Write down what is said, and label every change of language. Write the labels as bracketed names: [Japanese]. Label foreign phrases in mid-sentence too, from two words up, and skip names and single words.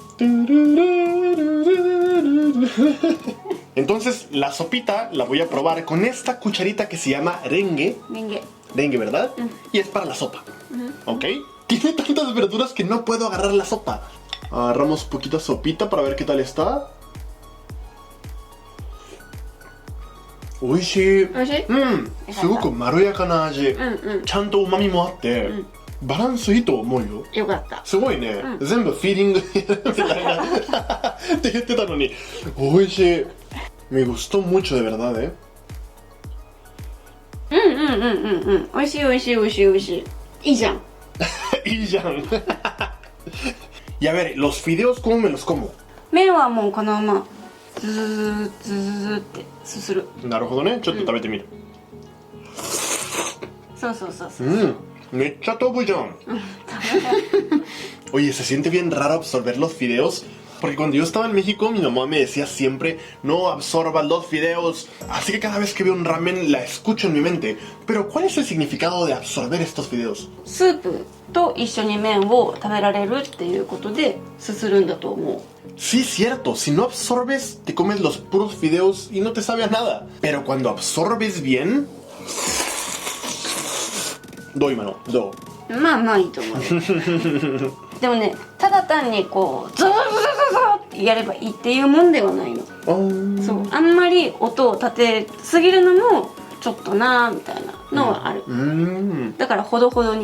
[Spanish] Entonces la sopita la voy a probar con esta cucharita que se llama rengue. Rengue, ¿verdad? Y es para la sopa. ¿Ok? Tiene tantas verduras que no puedo agarrar la sopa. Agarramos poquita sopita para ver qué tal está. [Japanese] Oishii. すごくまろやかな味。ちゃんとうま味もあって. バランスいいと思うよ。よかった。すごいね。全部フィーリングみたいなって言ってたのに、美味しい。 [Spanish] Me gustó mucho de verdad, ¿eh? [Japanese] 美味しい美味しい美味しい美味しい。いいじゃん。 [Spanish] いいじゃん。Y a ver, los fideos, ¿cómo me los como? [Japanese] 麺はもうこのままズズズズズってすする。なるほどね。ちょっと食べてみる。そうそうそうそう。 [Spanish] Me echa todo ya. Oye, se siente bien raro absorber los fideos. Porque cuando yo estaba en México, mi mamá me decía siempre: no absorbas los fideos. Así que cada vez que veo un ramen, la escucho en mi mente. Pero, ¿cuál es el significado de absorber estos fideos? [Japanese] スープと一緒に麺を食べられるっていうことですするんだと思う。 [Spanish] Sí, cierto. Si no absorbes, te comes los puros fideos y no te sabe a nada. Pero cuando absorbes bien... Doy mano, do. [Japanese] まあまあいいと思うよ。でもね、ただ単にこうズズズズズってやればいいっていうもんではないの。そう、あんまり音を立てすぎるのもちょっとなーみたいなのはある。だからほどほどに。